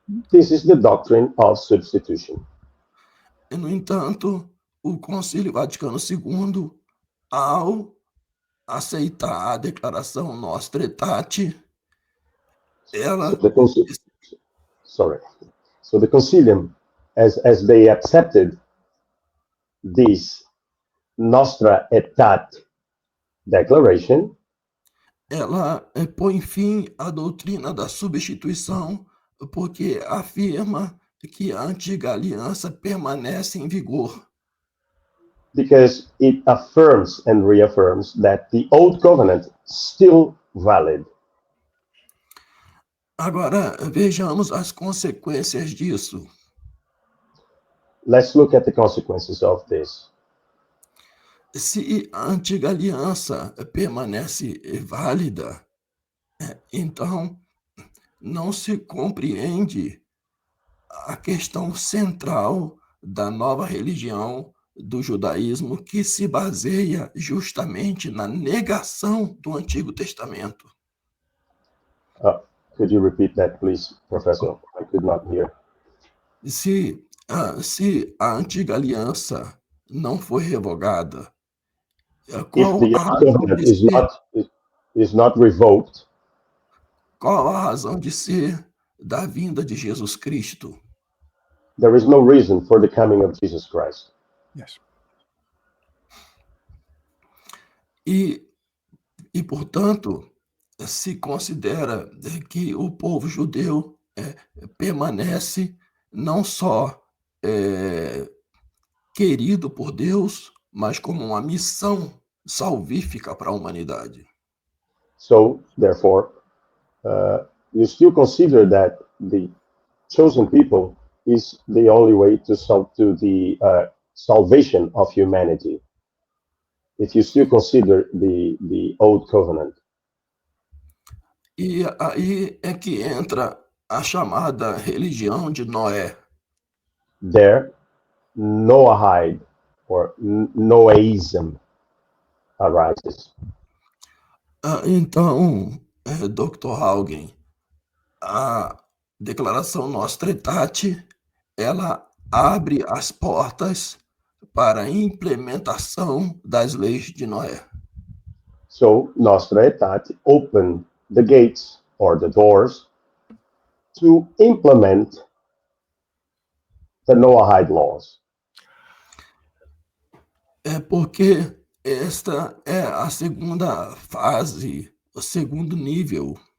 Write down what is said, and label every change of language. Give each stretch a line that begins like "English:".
English: This is the doctrine of substitution.
Portuguese: E, no entanto, o Concílio Vaticano II, ao aceitar a declaração Nostra Aetate,
English: So
Portuguese: ela
English: the sorry. So the concilium, as they accepted this Nostra Aetate declaration,
Portuguese: ela põe fim à doutrina da substituição, porque afirma que a antiga aliança permanece em vigor.
English: because it affirms and reaffirms that the old covenant still valid.
Portuguese: Agora, vejamos as consequências disso.
English: Let's look at the consequences of this.
Portuguese: Se a antiga aliança permanece válida, então não se compreende a questão central da nova religião do judaísmo, que se baseia justamente na negação do Antigo Testamento.
English: Could you repeat that, please, Professor? I could not hear.
Portuguese: Se a antiga aliança não for revogada,
English: If
Portuguese: qual
English: the
Portuguese: a razão
English: covenant
Portuguese: de ser,
English: is not revoked,
Portuguese: qual a razão de ser da vinda de Jesus Cristo?
English: there is no reason for the coming of Jesus Christ. Yes.
Portuguese: E, portanto, se considera que o povo judeu permanece não só querido por Deus, mas como uma missão salvífica para a humanidade.
English: So, therefore, you still consider that the chosen people is the only way to the salvation of humanity. If you still consider the old covenant.
Portuguese: E aí é que entra a chamada religião de Noé.
English: There, Noahide or Noahism arises.
Portuguese: Então, Dr. Haugen, a declaração Nostra Aetate, ela abre as portas para a implementação das leis de Noé.
English: So, Nostra Aetate opened the gates or the doors to implement the Noahide laws.
Portuguese: É porque esta é a segunda fase, o segundo nível.